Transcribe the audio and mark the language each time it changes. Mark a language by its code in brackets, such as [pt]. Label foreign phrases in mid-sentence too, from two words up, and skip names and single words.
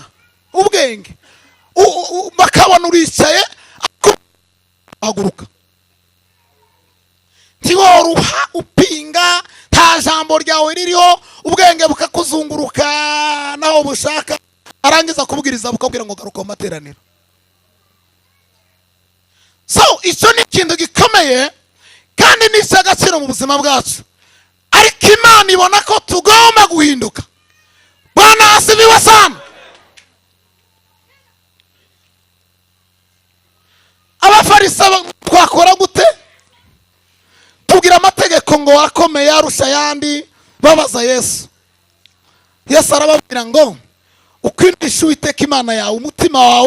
[rw] Ubwenge bakabona uricaye aguruka, ntiworuha upinga, nta jambo ryawe ririho, ubwenge bukakuzunguruka naho bushaka, arangiza kubwiriza bukabwira ngo garuka mu materaniro. So icyo ni ikintu gikomeye kandi ni icy'agaciro mu buzima bwacu, ariko Imana ibona ko tugomba guhinduka. [sw] Bwana asifiwe sana. [rw] Abafarisayo twakora gute? Tubwira amategeko ngo akomeye arusha ayandi, babaza Yesu. Yesu arababwira ngo ukundisha Uwiteka Imana yawe umutima wawe.